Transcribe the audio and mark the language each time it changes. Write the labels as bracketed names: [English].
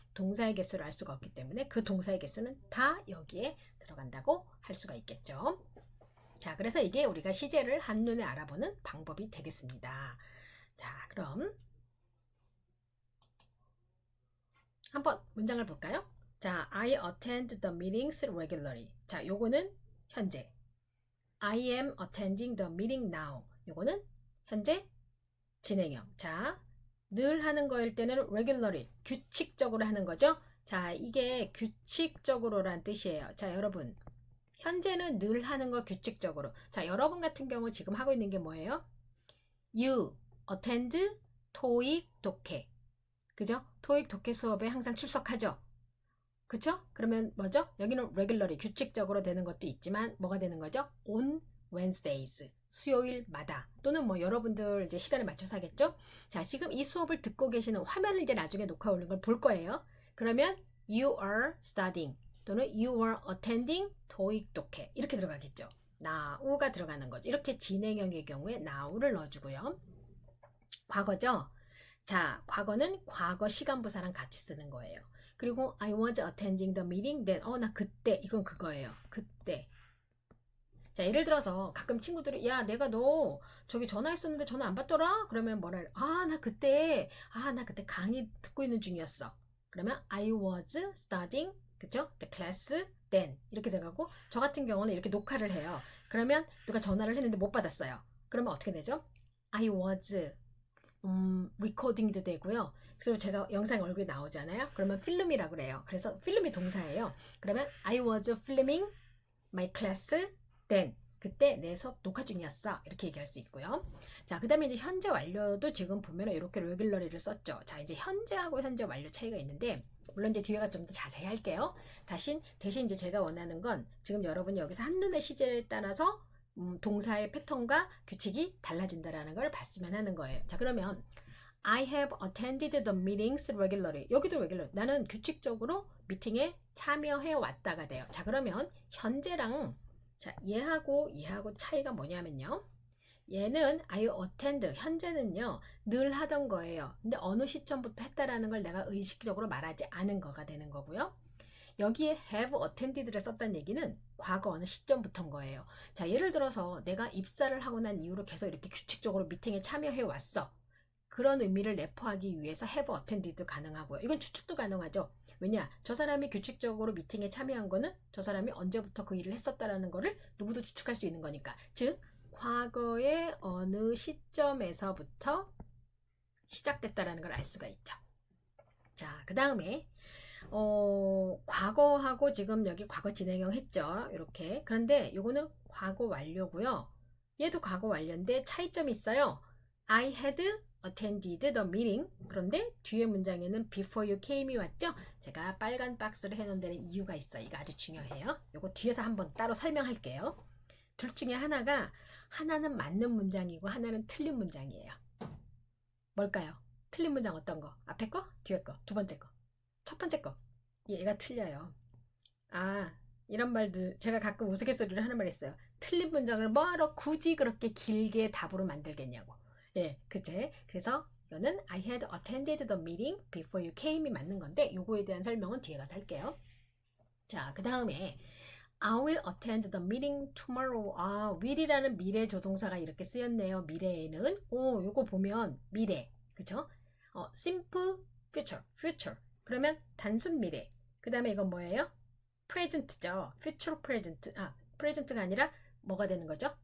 [Korean] 동사의 개수를 알 수가 없기 때문에 그 동사의 개수는 다 여기에 들어간다고 할 수가 있겠죠. 자, 그래서 이게 우리가 시제를 한눈에 알아보는 방법이 되겠습니다. 자, 그럼 한번 문장을 볼까요? [English] 자, I attend the meetings regularly. [Korean] 자, 요거는 현재. [English] I am attending the meeting now. [Korean] 요거는 현재 진행형. 자, 늘 하는 거일 때는 regularly, 규칙적으로 하는 거죠. 자, 이게 규칙적으로란 뜻이에요. 자, 여러분. 현재는 늘 하는 거 규칙적으로. 자, 여러분 같은 경우 지금 하고 있는 게 뭐예요? [English] You attend [Korean] 토익 독해. 그죠? 토익 독해 수업에 항상 출석하죠. 그쵸? 그러면 뭐죠? 여기는 regularly, 규칙적으로 되는 것도 있지만 뭐가 되는 거죠? [English] On Wednesdays, [Korean] 수요일마다 또는 뭐 여러분들 이제 시간에 맞춰서 하겠죠? 자, 지금 이 수업을 듣고 계시는 화면을 이제 나중에 녹화 올린 걸 볼 거예요. 그러면 [English] you are studying [Korean] 또는 [English] you are attending [Korean] 토익 독해 이렇게 들어가겠죠. now가 들어가는 거죠. 이렇게 진행형의 경우에 now를 넣어주고요. 과거죠. 자, 과거는 과거 시간부사랑 같이 쓰는 거예요. 그리고 [English] I was attending the meeting then. [Korean] 나 그때. 이건 그거예요. 그때. 자, 예를 들어서 가끔 친구들이 야, 내가 너 저기 전화했었는데 전화 안 받더라? 그러면 뭐라 해? 나 그때 강의 듣고 있는 중이었어. [English] 그러면 I was studying, 그쵸? The class then. [Korean] 이렇게 돼가고 저 같은 경우는 이렇게 녹화를 해요. 그러면 누가 전화를 했는데 못 받았어요. 그러면 어떻게 되죠? [English] I was recording도 되고요. [Korean] 그리고 제가 영상 얼굴이 나오잖아요. 그러면 필름이라고 그래요. 그래서 필름이 동사예요. [English] 그러면 I was filming my class then. [Korean] 그때 내 수업 녹화 중이었어. 이렇게 얘기할 수 있고요. 자, 그 다음에 이제 현재 완료도 지금 보면 이렇게 regularly를 썼죠. 자, 이제 현재하고 현재 완료 차이가 있는데 물론 이제 뒤에가 좀 더 자세히 할게요. 대신 이제 제가 원하는 건 지금 여러분이 여기서 한눈에 시제에 따라서 동사의 패턴과 규칙이 달라진다라는 걸 봤으면 하는 거예요. [English] 자, 그러면 I have attended the meetings regularly. [Korean] 여기도 regular. 나는 규칙적으로 미팅에 참여해 왔다가 돼요. 자, 그러면 현재랑 자, 얘하고 차이가 뭐냐면요. 얘는 [English] I attend, [Korean] 현재는요 늘 하던 거예요. 근데 어느 시점부터 했다라는 걸 내가 의식적으로 말하지 않은 거가 되는 거고요. 여기에 have attended를 썼다는 얘기는 과거 어느 시점부터인 거예요. 자, 예를 들어서 내가 입사를 하고 난 이후로 계속 이렇게 규칙적으로 미팅에 참여해 왔어. 그런 의미를 내포하기 위해서 have attended도 가능하고요. 이건 추측도 가능하죠. 왜냐? 저 사람이 규칙적으로 미팅에 참여한 거는 저 사람이 언제부터 그 일을 했었다라는 거를 누구도 추측할 수 있는 거니까. 즉, 과거의 어느 시점에서부터 시작됐다라는 걸 알 수가 있죠. 자, 그 다음에 과거하고 지금 여기 과거 진행형 했죠. 이렇게. 그런데 요거는 과거 완료고요. 얘도 과거 완료인데 차이점이 있어요. [English] I had attended the meeting. [Korean] 그런데 뒤에 문장에는 [English] before you came [Korean] 이 왔죠. 제가 빨간 박스를 해놓은 데는 이유가 있어요. 이거 아주 중요해요. 요거 뒤에서 한번 따로 설명할게요. 둘 중에 하나는 맞는 문장이고 하나는 틀린 문장이에요. 뭘까요? 틀린 문장 어떤 거? 앞에 거? 뒤에 거? 두 번째 거? 첫 번째 거. 얘가 틀려요. 아, 이런 말들 제가 가끔 우스갯소리를 하는 말 있어요. 틀린 문장을 뭐하러 굳이 그렇게 길게 답으로 만들겠냐고. 예, 그치? 그래서 이거는 [English] I had attended the meeting before you came [Korean] 이 맞는 건데 요거에 대한 설명은 뒤에 가서 할게요. [English] 자, 그 다음에 I will attend the meeting tomorrow. [Korean] 아, will이라는 미래 조동사가 이렇게 쓰였네요. 미래에는. 요거 보면 미래. 그쵸? [English] simple future. [Korean] 그러면 단순 미래. 그 다음에 이건 뭐예요? present죠. future present. present가 아니라 뭐가 되는 거죠?